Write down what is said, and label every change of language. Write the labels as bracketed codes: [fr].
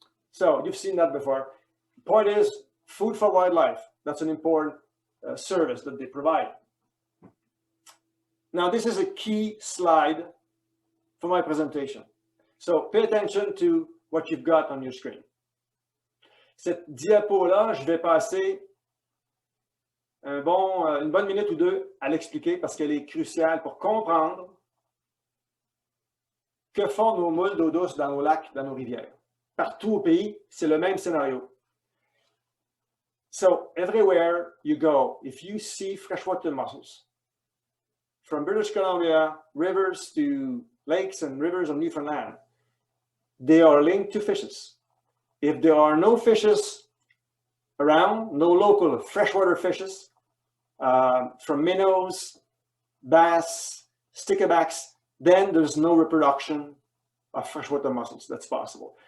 [en] So you've seen that before. Point is, food for wildlife. That's an important service that they provide. Now, this is a key slide for my presentation. So pay attention to what you've got on your screen. [fr] Cette diapo-là, je vais passer une bonne minute ou deux à l'expliquer parce qu'elle est cruciale pour comprendre que font nos moules d'eau douce dans nos lacs, dans nos rivières. Partout au pays, c'est le même scénario. [en] So everywhere you go, if you see freshwater mussels, from British Columbia, rivers to lakes and rivers of Newfoundland, they are linked to fishes. If there are no fishes around, no local freshwater fishes, from minnows, bass, stickerbacks, then there's no reproduction of freshwater mussels that's possible.